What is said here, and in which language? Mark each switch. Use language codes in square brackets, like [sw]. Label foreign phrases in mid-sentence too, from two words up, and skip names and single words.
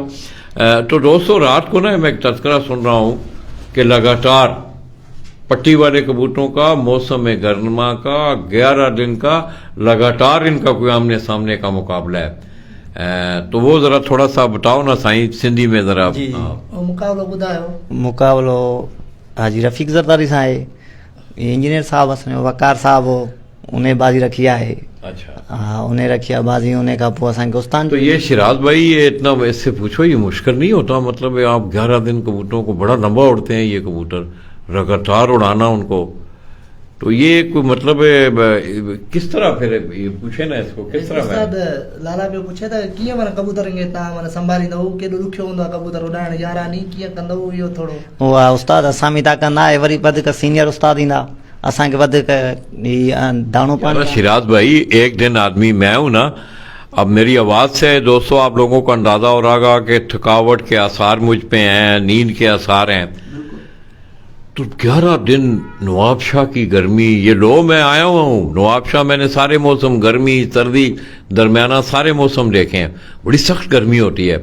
[ur] تو دوستو رات کو نا میں ایک تذکرہ سن رہا ہوں کہ لگاتار پٹی والے کبوتروں کا موسم گرما کا 11 دن کا لگاتار ان کا کوئی آمنے سامنے کا مقابلہ ہے. تو وہ ذرا تھوڑا سا بتاؤ نا سائیں سندھی میں ذرا. जी। [sd] और मुकाबलो ॿुधायो। मुकाबलो हाजी रफ़ीक ज़रदारी सां आहे, इंजीनियर साहब असांजो वकार साहब हो, उन्हें बाजी रखी आहे। [ur] अच्छा, [sd] हाँ, उन्हें रखी आहे बाजी, उन्हें का पोइ असांखे उस्तान। [ur] تو یہ شیراز بھائی یہ اتنا اس سے پوچھو، یہ مشکل نہیں ہوتا? مطلب آپ 11 دن کبوتروں کو بڑا لمبا اڑتے ہیں یہ کبوتر، لگاتار اڑانا ان کو، تو یہ کوئی مطلب کس طرح پھر یہ پوچھے نا اس کو کس طرح? [sd] उस्ताद लाला पे पूछे था कीअं माना कबूतर खे तव्हां माना संभालींदव, केॾो ॾुखियो हूंदो आहे कबूतर उॾाइण, यारानी कीअं कंदव इहो थोरो? उहा उस्ताद असां बि था कंदा आहे, वरी वधीक सीनियर उस्ताद ईंदा, असांखे वधीक दाणो पानी। [ur] شیراز بھائی ایک دن آدمی میں ہوں نا، اب میری آواز سے دوستو آپ لوگوں کو اندازہ ہو رہا ہوگا کہ تھکاوٹ کے آثار مجھ پہ ہیں، نیند کے آثار ہیں. تو 11 دن نواب شاہ کی گرمی، یہ لو میں آیا ہوا ہوں نواب شاہ، میں نے سارے موسم گرمی سردی درمیانہ سارے موسم دیکھے ہیں، بڑی سخت گرمی ہوتی ہے.